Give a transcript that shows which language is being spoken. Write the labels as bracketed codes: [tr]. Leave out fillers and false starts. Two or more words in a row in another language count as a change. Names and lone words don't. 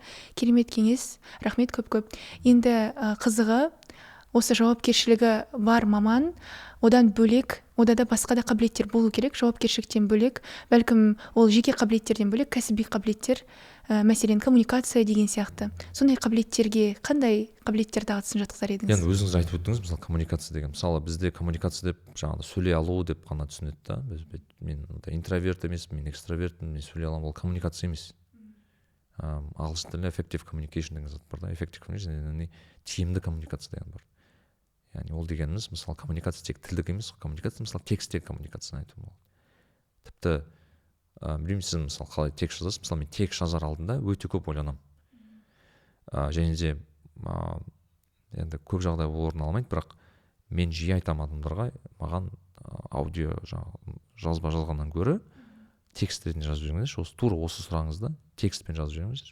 [kk] Керемет кеңес, рахмет көп. Енді қызығы, осы жауапкершілігі бар маман, одан бөлек, одада басқа да қабілеттер болу керек, жауапкершіліктен бөлек, бәлкім ол жеке қабілеттерден бөлек, кәсіби қабілеттер, мәселен коммуникация деген сияқты. Сондай қабілеттерге қандай қабілеттер дағдысын жатқызар едіңіз? Енді өзіңіз айтып өттіңіз, мысалы коммуникация деген. Мысалы бізде коммуникация деп жаңағы сөйлей алу деп қана түсінеді да. Мен интроверт емеспін, мен экстравертпін, мен сөйлей аламын, ол коммуникация емес. Ағылшын тілінде [en] effective communication [kk] деген зат бар да. [en] Effective communication [kk] яғни тиімді коммуникация деген бар. Яғни ол дегеніміз, мысалы коммуникация тек тілдік емес, коммуникация мысалы текстегі коммуникацияны айту болады. Тіпті білмеймін, сіз мысалы қалай текст жазасыз, мысалы мен текст жазар алдында өте көп ойланамын. Және де енді көп жағдай ол орын алмайды, бірақ мен жиі айтамын адамдарға, маған аудио жазба жазғаннан гөрі текст ретінде жазып жіберіңіздерші, тура осы сұрағыңызды текстпен жазып жіберіңіздерші.